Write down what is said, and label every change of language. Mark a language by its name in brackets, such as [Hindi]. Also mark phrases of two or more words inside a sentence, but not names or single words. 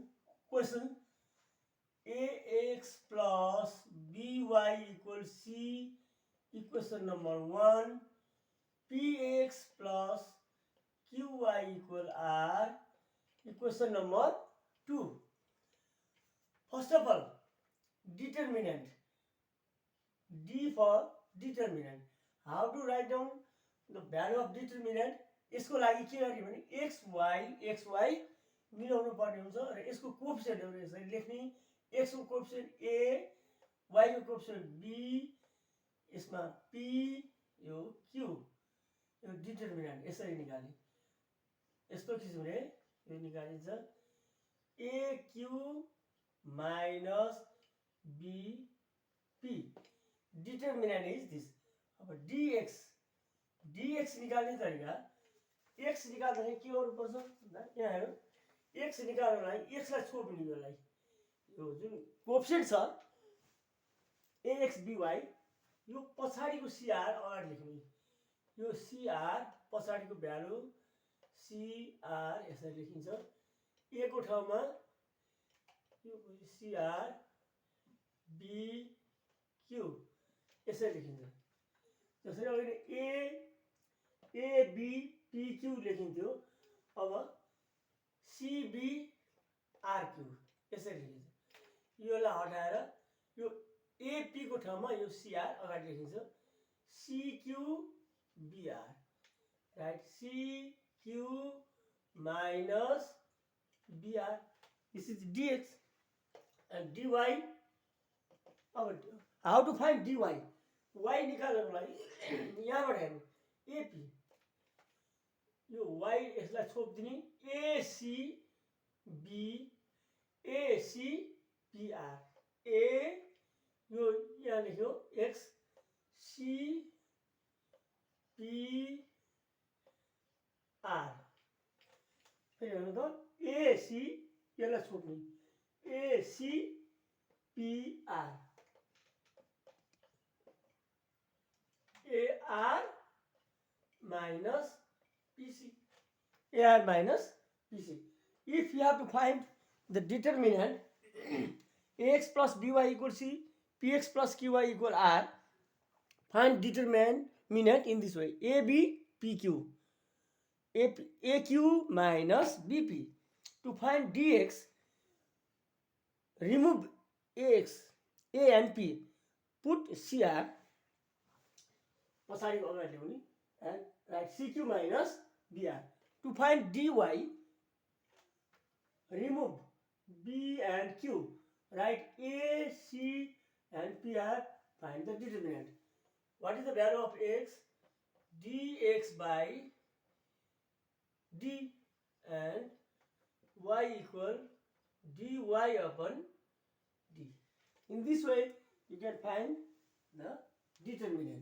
[English] Question: ax plus by equals c, equation number 1, px plus qy equal r, equation number 2. First of all, determinant. D for determinant. How to write down the value of determinant? [Nepali] यसको लागि के गर्ने भने xy मिलाउनु पर्ने हुन्छ र यसको कोएफिसिएन्टहरु यसरी लेख्ने x को कोएफिसिएन्ट a y को कोएफिसिएन्ट b यसमा p यो q यो डिटरमिनेन्ट यसरी निकाल्ने यस्तो किसिमले यो निकालिन्छ [English] aq minus bp determinant is this. [Nepali] अब dx निकाल्ने तरिका x निकाल्दाखेरि के गर्नुपर्छ भन्दा यहाँ हेरौँ x निकाल्नलाई x लाई छोड्नु यसलाई यो जुन कोएफिसिएन्ट छ ax by यो पछाडीको cr अगाडि लेख्ने यो cr पछाडीको भ्यालु cr यसरी लेखिन्छ a को ठाउँमा यो cr bq यसरी लेखिन्छ जसरी अघि a b pq लेखिन्थ्यो अब cb rq यसरी लेखिन्छ योलाई हटाएर यो ap को ठाउँमा यो cr अगाडि लेखिन्छ cq br राइट [English] cq minus br this is dx and dy how to find dy [Nepali] y निकाल्नको लागि यहाँबाट हेर्नु ap यो y यसलाई छोप्दिने ac br a यो यहाँ लेख्यो x c p r फेरि हेर्नु त ac यसलाई छोप्ने ac p r [English] ar minus pc ar minus pc if you have to find the determinant ax plus by equals c px plus qy equal r find determinant in this way ab pq aq minus bp to find dx remove ax a and p put cr [Nepali] पछाडि अगाडि ल्याउने [English] and write cq minus br to find dy remove b and q write a c and pr find the determinant what is the value of x dx by d and y equal dy upon d in this way you can find the determinant.